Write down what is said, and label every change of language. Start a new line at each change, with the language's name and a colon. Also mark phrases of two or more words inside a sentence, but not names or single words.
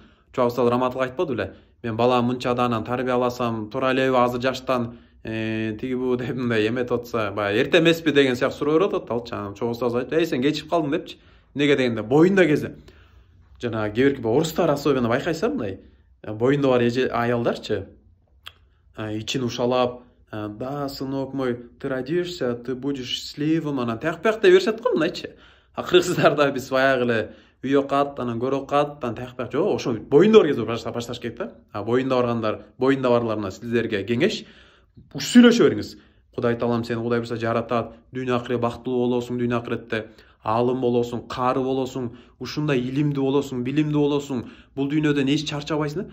Kyrgyz: Чоң устаз Раматыл айтпады беле? Мен балам мынчадан тарбияласам, тура элеби азыр жаштан тиги бу деп мындай эметип атса, баягы эрте эмеспи деген сыяктуу суроо берип атат алчы. Чоң устаз айтты, сен кечип калдың депчи. Неге дегенде боюнда кезде. Жана кээ бир орустар особенно байкайсың мындай боюнда бар аялдарчы ичин ушалап, да,
Russian: сынок мой, ты родишься, ты будешь счастливым,
Kyrgyz: анан тияк-пияк деп беришет го мындайчы. Кыргыздарда биз баягы эле үй окат, анан көрө окат, анан тияк-пияк жок, ошо боюнда бар кезде башташ керек да. Боюнда баргандар, боюнда барларына сиздерге кеңеш, сүйлөшө бериңиз. Кудай таалам сени Кудай буюрса жаратат, дүйнө акырет бактылуу болосуң, дүйнө акыретте аалым болосуң, каары болосуң, ушундай илимдүү болосуң, билимдүү болосуң, бул дүйнөдөн эч чарчабайсың.